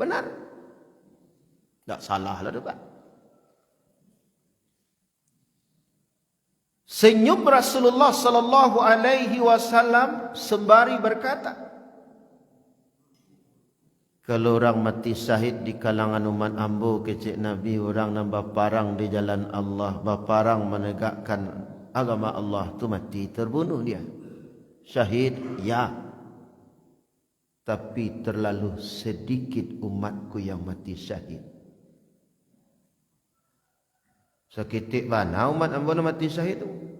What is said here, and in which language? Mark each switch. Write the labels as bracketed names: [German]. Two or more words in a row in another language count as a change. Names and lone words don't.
[Indonesian] Benar. Tak salah lah tu, Pak. Senyum Rasulullah [Arabic] صلى الله عليه وسلم [Indonesian] sembari berkata, kalau orang mati syahid di kalangan umat ambo kecik Nabi, orang nambah parang di jalan Allah, baparang menegakkan agama Allah, tu mati, terbunuh dia. Syahid, ya. Tapi terlalu sedikit umatku yang mati syahid. [Minangkabau] Sekitik mana umat ambo mati syahid tu?